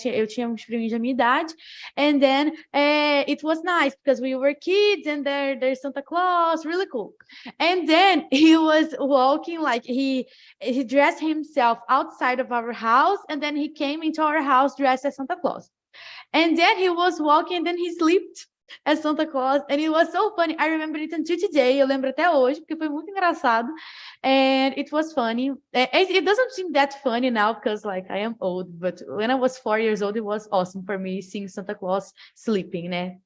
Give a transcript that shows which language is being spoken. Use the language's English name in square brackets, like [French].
[Portuguese] Eu tinha uns primos da minha idade, [English] and then it was nice because we were kids, and there's Santa Claus, really cool. And then he was walking, like he dressed himself outside of our house, and then he came into our house dressed as Santa Claus. And then he was walking, and then he slipped as Santa Claus, and it was so funny. I remember it until today. [Portuguese] Eu lembro até hoje, porque foi muito engraçado, [English] and it was funny. It doesn't seem that funny now because like I am old, but when I was 4 years old, it was awesome for me seeing Santa Claus sleeping, né?